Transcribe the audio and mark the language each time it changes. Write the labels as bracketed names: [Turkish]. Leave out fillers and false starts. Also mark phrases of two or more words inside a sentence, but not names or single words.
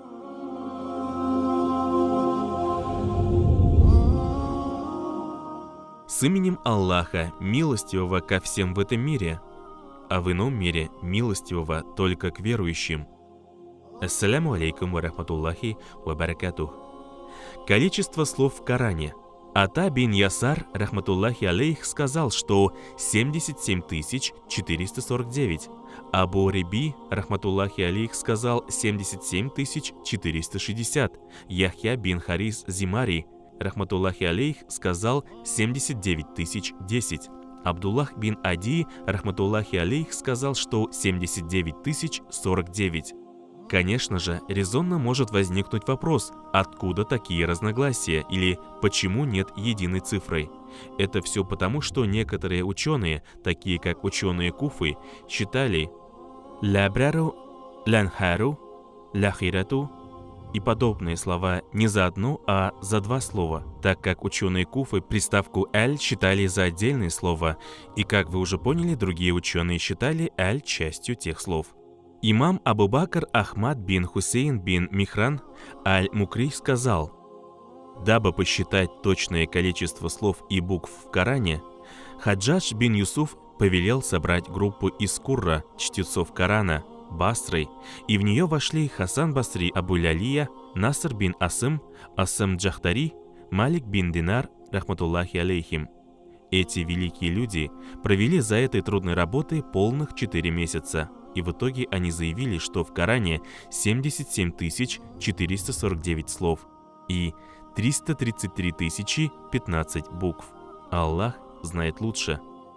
[Russian] С именем Аллаха, милостивого ко всем в этом мире, а в ином мире милостивого только к верующим. [Arabic] السلام عليكم ورحمة الله وبركاته. [Russian] Количество слов в Коране. Ата бин Ясар, [Arabic] رحمة الله عليه, [Russian] сказал, что 77 449. Абу Риби, [Arabic] رحمة الله عليه, [Russian] сказал 77 460. Яхья бин Харис Зимари, [Arabic] رحمة الله عليه, [Russian] сказал 79 010. Абдуллах бин Ади, [Arabic] رحمة الله عليه, [Russian] сказал, что 79 049. Конечно же, резонно может возникнуть вопрос, откуда такие разногласия или почему нет единой цифры. Это все потому, что некоторые ученые, такие как ученые Куфы, считали «лябрару», «лянхару», «ляхирату» и подобные слова не за одно, а за два слова, так как ученые Куфы приставку «аль» считали за отдельное слово, и, как вы уже поняли, другие ученые считали «аль» частью тех слов. Имам Абу Бакр Ахмад бин Хусейн бин Михран аль-Мукри сказал: дабы посчитать точное количество слов и букв в Коране, Хаджадж бин Юсуф повелел собрать группу из Курра, чтецов Корана, Басры, и в нее вошли Хасан Басри Абу-Лялия, Наср бин Асым, Асым Джахтари, Малик бин Динар, [Arabic] رحمة الله عليهم. [Russian] Эти великие люди провели за этой трудной работой полных 4 месяца, и в итоге они заявили, что в Коране 77 449 слов и 333 015 букв. Аллах знает лучше.